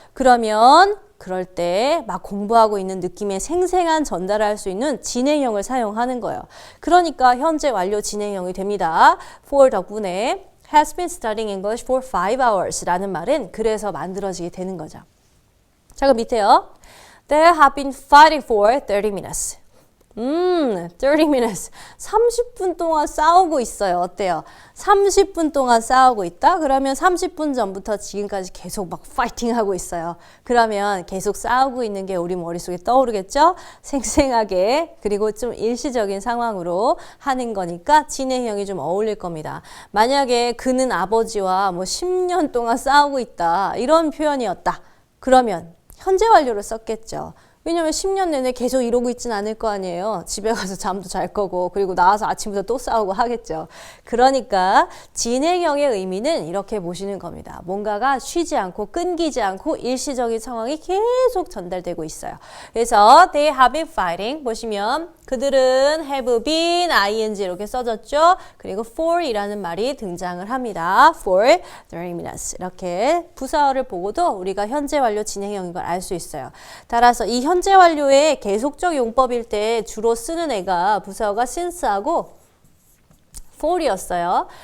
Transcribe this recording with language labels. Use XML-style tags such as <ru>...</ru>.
<ko>그러면 그럴 때 막 공부하고 있는 느낌의 생생한 전달을 할 수 있는 진행형을 사용하는 거예요. 그러니까 현재 완료 진행형이 됩니다. for 덕분에</ko> <en>has been studying English for 5 hours</en> <ko>라는 말은 그래서 만들어지게 되는 거죠. 자, 그럼 밑에요.</ko> <en>They have been fighting for 30 minutes.</en> <ko>30 minutes. 30분 동안 싸우고 있어요. 어때요? 30분 동안 싸우고 있다? 그러면 30분 전부터 지금까지 계속 막 파이팅 하고 있어요. 그러면 계속 싸우고 있는 게 우리 머릿속에 떠오르겠죠? 생생하게 그리고 좀 일시적인 상황으로 하는 거니까 진행형이 좀 어울릴 겁니다. 만약에 그는 아버지와 뭐 10년 동안 싸우고 있다. 이런 표현이었다. 그러면 현재 완료를 썼겠죠. 왜냐면 10년 내내 계속 이러고 있진 않을 거 아니에요. 집에 가서 잠도 잘 거고 그리고 나와서 아침부터 또 싸우고 하겠죠. 그러니까 진행형의 의미는 이렇게 보시는 겁니다. 뭔가가 쉬지 않고 끊기지 않고 일시적인 상황이 계속 전달되고 있어요. 그래서</ko> <en>they have been fighting</en> <ko>보시면 그들은 have been ing 이렇게 써졌죠. 그리고 for이라는 말이 등장을 합니다.</ko> <en>for 30 minutes</en> <ko>이렇게 부사어를 보고도 우리가 현재 완료 진행형인 걸 알 수 있어요. 따라서 이 현재 완료의 계속적 용법일 때 주로 쓰는 애가 부사어가 since하고 for이었어요.</ko>